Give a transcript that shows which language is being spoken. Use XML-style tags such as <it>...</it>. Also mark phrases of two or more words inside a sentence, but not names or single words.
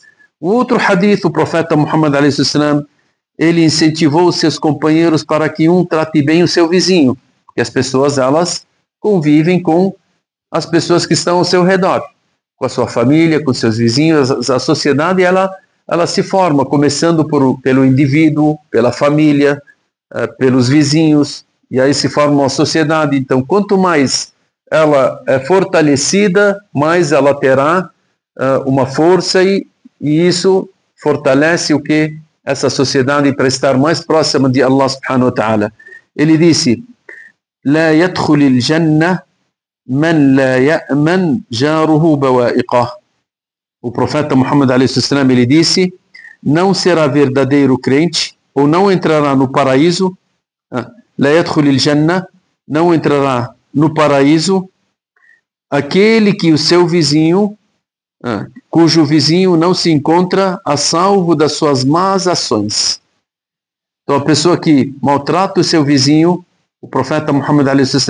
<pt>O outro hadith, o profeta Muhammad a.s. ele incentivou os seus companheiros para que um trate bem o seu vizinho, porque as pessoas elas convivem com as pessoas que estão ao seu redor, com a sua família, com seus vizinhos, a sociedade ela se forma, começando pelo indivíduo, pela família, pelos vizinhos, e aí se forma uma sociedade. Então, quanto mais ela é fortalecida, mais ela terá uma força e isso fortalece o que? Essa sociedade para estar mais próxima de Allah</pt> <ar>سبحانه وتعالى.</ar> <pt>Ele disse,</pt> <ar>لا يدخل الجنة من لا يأمن جاره بوائقه.</ar> <pt>O profeta Muhammad a.s. ele disse, não será verdadeiro crente, ou não entrará no paraíso,</pt> <ar>لا يدخل الجنة,</ar> <pt>não entrará no paraíso, aquele que o seu vizinho, cujo vizinho não se encontra a salvo das suas más ações. Então a pessoa que maltrata o seu vizinho, o profeta Muhammad a.s.</pt>